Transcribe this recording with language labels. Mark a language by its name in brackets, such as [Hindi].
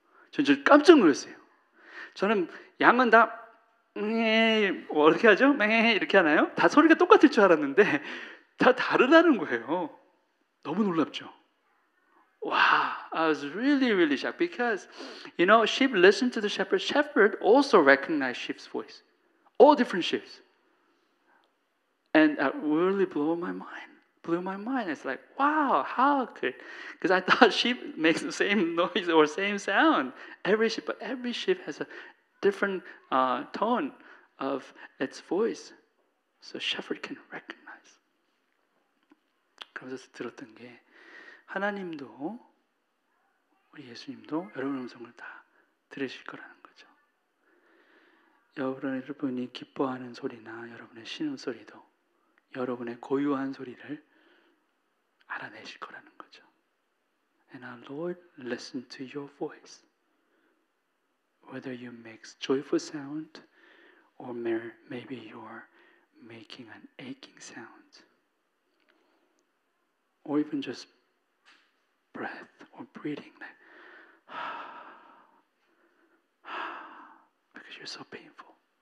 [Korean] 저는 깜짝 놀랐어요. 저는 양은 다 어떻게 하죠? 이렇게 하나요? 다 소리가 똑같을 줄 알았는데 다 다르다는 거예요. 너무 놀랍죠? [English] Wow, I was really shocked because, sheep listen to the shepherd. Shepherd also recognize sheep's voice. All different sheeps. And that really blew my mind. It's like, wow, how could? Because I thought sheep makes the same noise or same sound. Every sheep has a different tone of its voice. So shepherd can recognize. [Korean] 그러면서 들었던 게 하나님도 우리 예수님도 여러분 음성을 다 들으실 거라는 거죠. 여러분이 기뻐하는 소리나 여러분의 신음소리도 여러분의 고유한 소리를 알아내실 거라는 거죠. [English] And our Lord listen to your voice. Whether you make joyful sound or maybe you're making an aching sound. Or even just breath or breathing like because you're so painful.